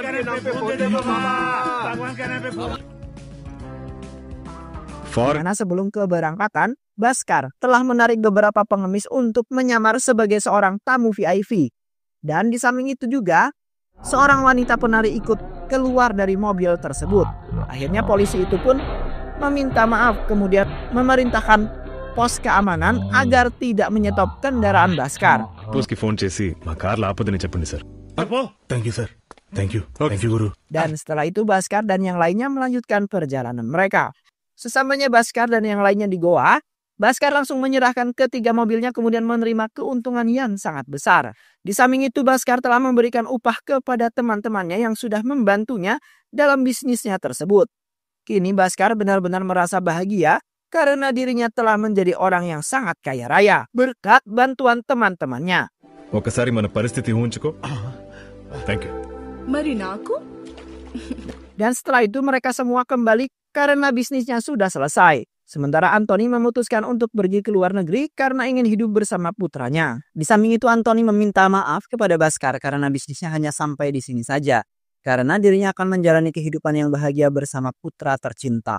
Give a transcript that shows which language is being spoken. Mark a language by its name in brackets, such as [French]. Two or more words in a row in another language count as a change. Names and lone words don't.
[Indonesian] Karena sebelum keberangkatan, Bhaskar telah menarik beberapa pengemis untuk menyamar sebagai seorang tamu VIP. Dan di samping itu juga, seorang wanita penari ikut keluar dari mobil tersebut. Akhirnya polisi itu pun meminta maaf kemudian memerintahkan pos keamanan agar tidak menyetop kendaraan Bhaskar. [Telugu] పోస్కి ఫోన్ చేసి మా కార్లు ఆపదని చెప్పండి సార్. [English] Thank you, sir. Thank you. Thank you, Guru. [Indonesian] Dan setelah itu Bhaskar dan yang lainnya melanjutkan perjalanan mereka. Sesamanya Bhaskar dan yang lainnya di Goa, Bhaskar langsung menyerahkan ketiga mobilnya kemudian menerima keuntungan yang sangat besar. Di samping itu Bhaskar telah memberikan upah kepada teman-temannya yang sudah membantunya dalam bisnisnya tersebut. Kini Bhaskar benar-benar merasa bahagia karena dirinya telah menjadi orang yang sangat kaya raya berkat bantuan teman-temannya. [Telugu] ఒకసారి మన పరిస్థితి ఊహించుకో. [English] thank you. [Telugu] మరి నాకు [Indonesian] Dan setelah itu mereka semua kembali karena bisnisnya sudah selesai. Sementara Anthony memutuskan untuk pergi ke luar negeri karena ingin hidup bersama putranya. Di samping itu Anthony meminta maaf kepada Bhaskar karena bisnisnya hanya sampai di sini saja. Karena dirinya akan menjalani kehidupan yang bahagia bersama putra tercinta.